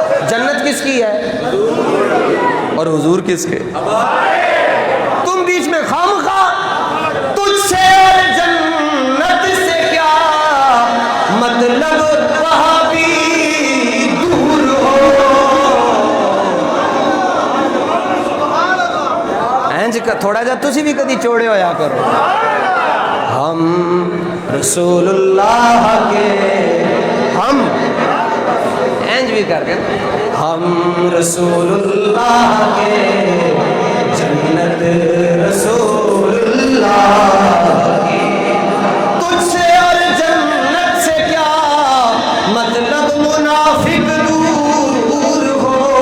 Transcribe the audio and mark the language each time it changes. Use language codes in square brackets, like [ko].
[ur] جنت کس کی ہے اور حضور کس کے؟ تم بیچ میں خامخواہ تجھ سے اور جنت سے کیا مطلب, وہاں بھی دور ہو. [pa] تھوڑا جا تسی بھی کدی چوڑے ہویا کرو. [ur] ہم رسول اللہ کے, ہم اینج بھی کر کے ہم رسول اللہ کے, جنت رسول اللہ کی, تجھ سے اور جنت سے کیا مطلب منافق دور ہو.